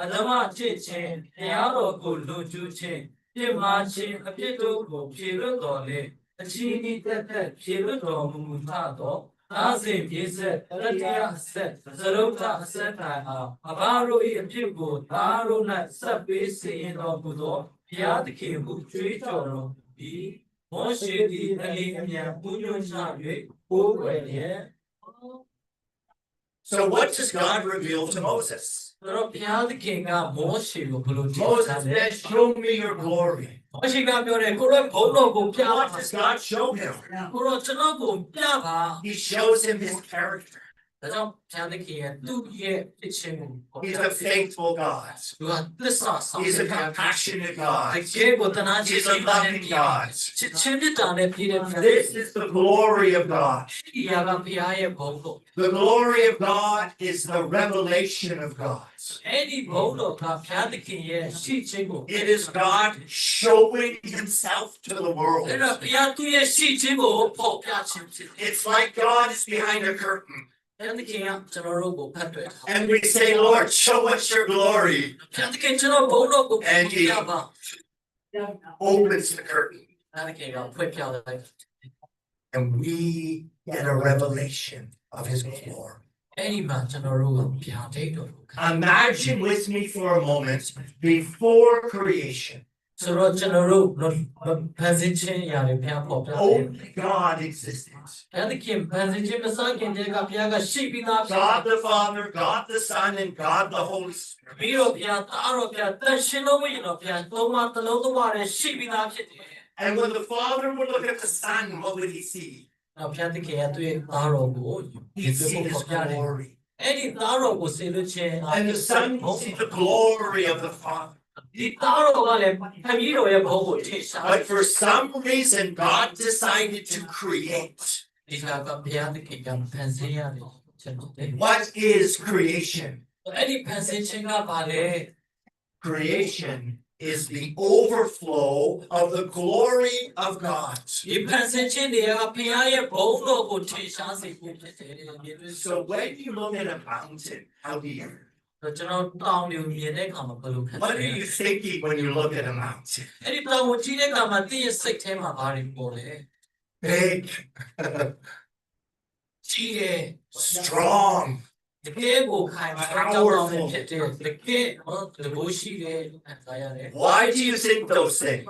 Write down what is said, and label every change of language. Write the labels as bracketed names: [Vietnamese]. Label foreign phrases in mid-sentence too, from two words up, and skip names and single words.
[Burmese] ဓမ္မချစ်ခြင်းတရားတော်ကိုလူကျူးခြင်းပြစ်မှားခြင်းအပြစ်တို့ကိုဖြေလွတ်တော်လေအချီးနှီးသက်သက်ဖြေလွတ်တော်မူသောအာဇင်ပြေဆက်တတိယအဆက်သရုပ်ထအဆက်တိုင်အောင်အဘာတို့၏အဖြစ်ကိုသားတို့၌ဆက်ပေးစေတော်မူသောဘုရားသခင်ကိုကြွေးကြော်တော်မူပြီးမောရှေသည်အလင်းအမြန်ပူညွှန်းချ၍ကိုးကွယ်လျက် [English] So what does God reveal to Moses? [Burmese] တော့ဘုရားသခင်ကမောရှေကိုဘယ်လိုကြည့် [English] Moses [Burmese] ထားလဲ [English] said, show me your glory. [Burmese] မောရှေကပြောတယ်ကိုရောဘုန်းတော်ကိုပြပါ [English] What does God show him? [Burmese] ကိုရောကျွန်တော်ကိုပြပါ [English] He shows him his character. [Burmese] ဒါကြောင့်ဘုရားသခင်ရဲ့သူ့ရဲ့ဖြစ်ခြင်းကို [English] He's a faithful God. [Burmese] သူကသစ္စာဆောင် [English] He's a compassionate God. [Burmese] အကျေကိုတနာချစ် [English] He's a loving God. [Burmese] ချစ်ချင်းမြတ်တာနဲ့ပြည့်တဲ့ [English] This is the glory of God. [Burmese] ဒီရာကဘုရားရဲ့ဘုန်းတော် [English] The glory of God is the revelation of God. [Burmese] အဲ့ဒီဘုန်းတော်ကဘုရားသခင်ရဲ့ရှိခြင်းကို [English] It is God showing himself to the world. [Burmese] အဲ့တော့ဘုရားသူ့ရဲ့ရှိခြင်းကိုပေါ်ပြခြင်းဖြစ်တယ် [English] It's like God is behind a curtain. [Burmese] ဘုရားသခင်ကကျွန်တော်တို့ကိုဖတ်တွေ့တာ [English] And we say, Lord, show us your glory. [Burmese] ဘုရားသခင်ကျွန်တော်ဘုန်းတော်ကို [English] And he [Burmese] ပြပါ [English] opens the curtain. [Burmese] ဘုရားသခင်ကဖွင့်ပြလိုက် [English] And we get a revelation of his glory. [Burmese] အဲ့ဒီမှာကျွန်တော်တို့ကဘုရားတိတ်တော်ကို [English] Imagine with me for a moment before creation. [Burmese] ဆိုတော့ကျွန်တော်တို့ဖန်ဆင်းခြင်းအရာတွေဘုရားပေါ်ပြတယ် [English] Only God existed. [Burmese] ဘုရားသခင်ဖန်ဆင်းခြင်းမစခင်တည်းကဘုရားကရှိပြီးသားဖြစ် [English] God the Father, God the Son, and God the Holy Spirit. [Burmese] ပြီးတော့ဘုရားသားတော်ဘုရားတန်ရှင်လို့မရင်တော့ဘုရားသုံးပါတစ်လုံးသုံးပါနဲ့ရှိပြီးသားဖြစ်တယ် [English] And when the Father would look at the Son, what would he see? [Burmese] နောက်ဘုရားသခင်ကသူ့ရဲ့သားတော်ကို [English] He'd see [Burmese] ပေါ် [English] his [Burmese] ပြတယ် [English] glory. [Burmese] အဲ့ဒီသားတော်ကိုစေလွှတ်ခြင်း [English] And the Son would see the glory of the Father. [Burmese] ဒီသားတော်ကလည်းခမည်းတော်ရဲ့ဘုန်းကိုထင်ရှား [English] But for some reason, God decided to create. [Burmese] ဒီကဘုရားသခင်ကဖန်ဆင်းရတယ်ချက်တယ် [English] What is creation? [Burmese] အဲ့ဒီဖန်ဆင်းခြင်းကဘာလဲ [English] Creation is the overflow of the glory of God. [Burmese] ဒီဖန်ဆင်းခြင်းတွေကဘုရားရဲ့ဘုန်းတော်ကိုထင်ရှားစေဖို့ဖြစ်တယ် [English] So when you look at a mountain, how do you? [Burmese] ကျွန်တော်တောင်တွေကိုမြင်တဲ့အခါမှာဘယ်လိုခံစား [English] What [Burmese] လဲ [English] are you thinking when you look at a mountain? [Burmese] အဲ့ဒီတောင်ကိုကြည့်တဲ့အခါမှာတင့်ရဲ့စိတ်ထဲမှာဘာတွေပေါ်လဲ [English] Big, [Burmese] ကြီးတယ် [English] strong, [Burmese] တကယ်ကိုခိုင်မာကြောက်တော်နဲ့ဖြစ်တယ်တကယ်တကူရှိတယ်လို့ခံစားရတယ် [English] Why do you think those things?